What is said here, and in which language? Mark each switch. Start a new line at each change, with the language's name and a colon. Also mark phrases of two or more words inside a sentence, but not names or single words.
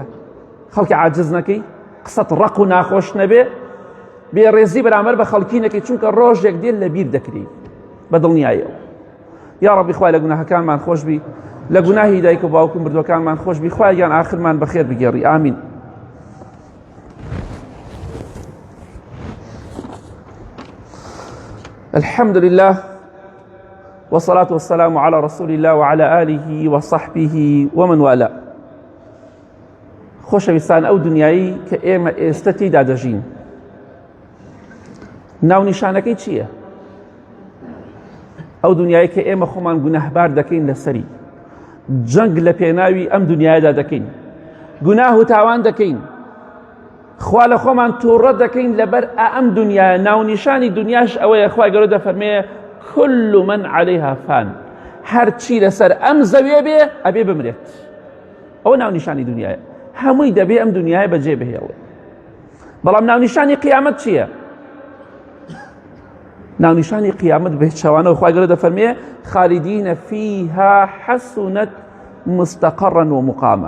Central Kurdish: خەڵکی عاجز نەکەی، قسەت ڕق و ناخۆش نەبێ، بێڕێزی بەرامبەر بە خەڵکی نەکەی، چونکە ڕۆژێک دێت لە بیر دەکری بە دڵنیاییەوە. یا ڕەبی خوای لە گوناهەکانمان خۆش بی، لە گوناهی دایک و باوک و مردوەکانمان خۆش بی، خوایان ئاخرمان بەخێر بگێڕی. ئامین.
Arabic: الحمد لله والصلاة والسلام على رسول الله وعلى آله وصحبه ومن والاه.
Central Kurdish: خۆشەویستان، ئەو دنیایی کە ئێمە ئێستا تێیدا دەژین ناونیشانەکەی چییە؟ ئەو دنیایی کە ئێمە خۆمان گوناهبار دەکەین لەسەری، جەنگ لە پێناوی ئەم دنیادا دەکەین، گوناه و تاوان دەکەین، خوا لە خۆمان تووڕە دەکەین لەبەر ئەم دنیایە. ناونیشانی دنیاش ئەوەیە خوای گەورە دەفەرمێ
Arabic: كل من عليها فان،
Central Kurdish: هەر چی لەسەر ئەم زەویە بێ ئەبێ بمرێت. ئەوە ناونیشانی دنیایە، هەمووی دەبێ ئەم دنیایە بەجێ بهێڵێ. بەڵام ناونیشانی قیامەت چییە؟ ناونیشانی قیامەت بە هیچ شەوانەوە خوای گەورە دەفەرمێ
Arabic: خالدینە فیها حەسونەت مستەقەڕا ومقاما.